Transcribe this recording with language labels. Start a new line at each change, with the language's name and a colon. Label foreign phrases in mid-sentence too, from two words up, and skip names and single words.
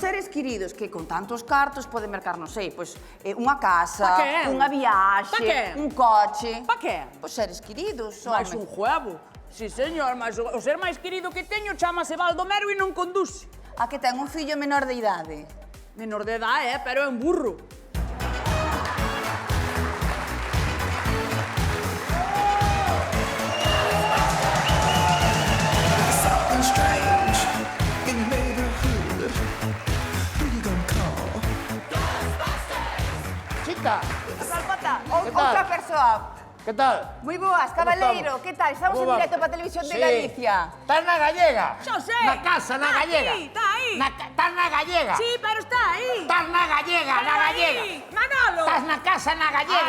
Galician: nos seres queridos que con tantos cartos poden mercar, non sei, pois unha casa, Pa que? unha viaxe, Pa que? un coche. Pa que? Pois seres queridos, Mais home.
Spanish: un juego.
Galician: Si, señor, mas o ser máis querido que teño chamase Baldomero e non conduce. A que ten un fillo menor de idade.
Spanish: Menor de edad,
Galician: pero é un burro.
English: Something strange in your neighborhood. Who you gonna call?
Galician: Chita, Salpata, Que tal? outra persoa. que tal? Moi boas, cabaleiro, que tal? Estamos en Como directo vamos? para a Televisión de Sí. Galicia. Estás na gallega. Xa sei. Na casa, na Está gallega. aquí, está aí. Estás na gallega. Sí, pero está aí. Estás na gallega, na Pero gallega. aí, Manolo. Estás na casa, na gallega.